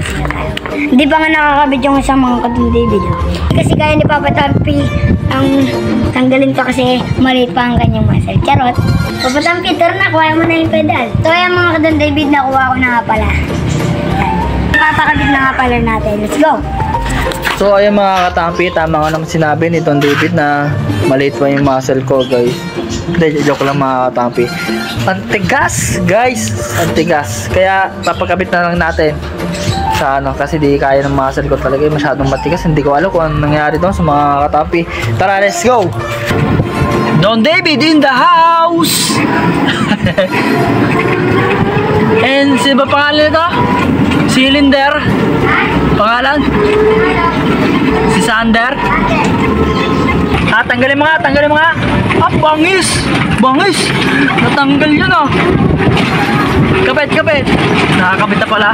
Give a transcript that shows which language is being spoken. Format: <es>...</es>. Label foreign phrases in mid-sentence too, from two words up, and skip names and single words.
<tl>Hindi pa nga nakakabit yung isang mga kadan David. Kasi kaya ni Papa Tampi ang tanggalin to kasi maliit pa ang kanyang muscle. Charot. Papa Tampi, tara na, kuha mo na yung pedal. So yan mga kadan David, nakuha ko na nga pala. Ipapakabit na nga pala natin.</tl> <en>Let's go!</en> <tl>So ayun mga katampi, tama nga naman sinabi ni Don David na maliit pa yung muscle ko guys. Hindi, joke lang mga katampi. Ang tigas guys, ang tigas. Kaya papakabit na lang natin sa ano, kasi di kaya ng muscle ko talaga, masyadong matigas. Hindi ko alam kung anong nangyari doon sa mga katampi. Tara,</tl> <en>let's go! Don David in the house!</en> <tl>And sino ba pangalan nito? Cylinder? Pangalan? Si Sander? Tanggalin mo nga, tanggalin mo nga. Ah, bangis! Bangis! Natanggal yun ah. Kabit, kabit. Nakakabit na pala.</tl>